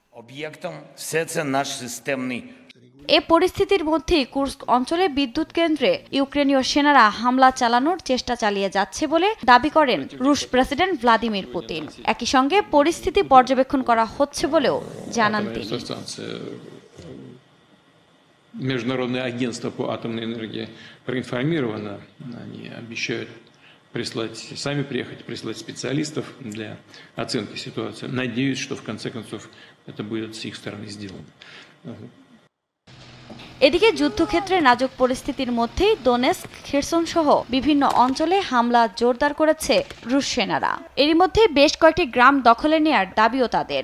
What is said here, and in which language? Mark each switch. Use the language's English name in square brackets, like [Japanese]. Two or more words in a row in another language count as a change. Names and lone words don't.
[Bangla] এ পরিস্থিতির মধ্যেই কুর্স্ক অঞ্চলে বিদ্যুৎ কেন্দ্রে ইউক্রেনীয় সেনারা হামলা চালানোর চেষ্টা চালিয়ে যাচ্ছে বলে দাবি করেন রুশ প্রেসিডেন্ট ভ্লাদিমির পুতিন। একই সঙ্গে পরিস্থিতি পর্যবেক্ষণ করা হচ্ছে বলেও জানান তিনি। [Russian] Международное агентство по атомной энергии проинформировано. Они обещают сами приехать, прислать специалистов для оценки ситуации. Надеюсь, что в конце концов это будет с их стороны сделано. [Bangla] এদিকে যুদ্ধক্ষেত্রে নাজুক পরিস্থিতির মধ্যেই দোনেস্ক, খেরসন সহ বিভিন্ন অঞ্চলে হামলা জোরদার করেছে রুশ সেনারা। এরই মধ্যে বেশ কয়েকটি গ্রাম দখলে নেয়ার দাবিও তাদের।